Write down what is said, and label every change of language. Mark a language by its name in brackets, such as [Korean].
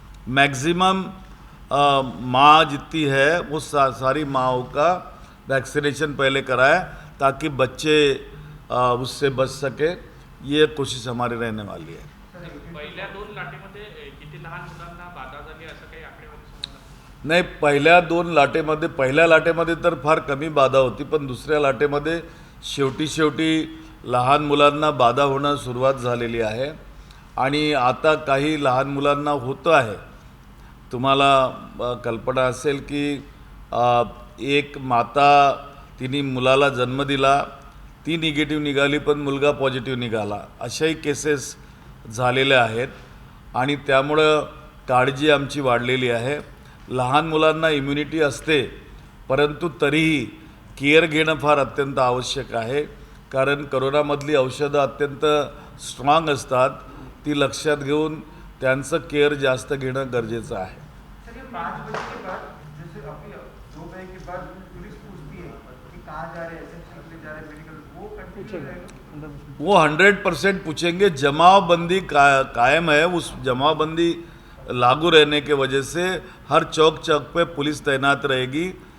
[Hindi] Maximum माँ जितनी है वो सारी माँओं का वैक्सीनेशन पहले कराएं ताकि बच्चे उससे बच सके. ये कोशिश हमारी रहने वाली है. [Marathi] पहिल्या 2 लाटेमध्ये किती लहान मुलांना बाधा झाली असं काही आकडेवारी? नाही, पहिल्या लाटेमध्ये तर फार कमी बाधा होती, पण दुसऱ्या लाटेमध्ये शेवटी लहान मुलांना बाधा होणं सुरुवात झालेली आहे. आणि आता काही लहान मुलांना होतं आहे. तुम्हाला कल्पना असेल की एक माता तिने मुलाला जन्म दिला, ती निगेटिव्ह निघाली पण मुलगा पॉझिटिव्ह निघाला. अशाही केसेस झालेल्या आहेत आणि त्यामुळं काळजी आमची वाढलेली आहे. लहान मुलांना इम्युनिटी असते, परंतु तरीही केअर घेणं फार अत्यंत आवश्यक आहे. कारण करोनामधली औषधं अत्यंत स्ट्रॉंग असतात, ती लक्षात घेऊन त्यांचं केअर जास्त घेणं गरजेचं आहे. [Hindi] सर ये 5 बजे के बाद जैसे अभी 2 बजे के बाद पुलिस पूछती है कि कहाँ जा रहे हैं, एसेंशियल के लिए जा रहे हैं, मेडिकल, वो कंटिन्यू रहेगा? वो 100% पूछेंगे. जमावबंदी कायम है. उस जमावबंदी लागू रहने के वजह से हर चौक चौक पे पुलिस तैनात रहेगी.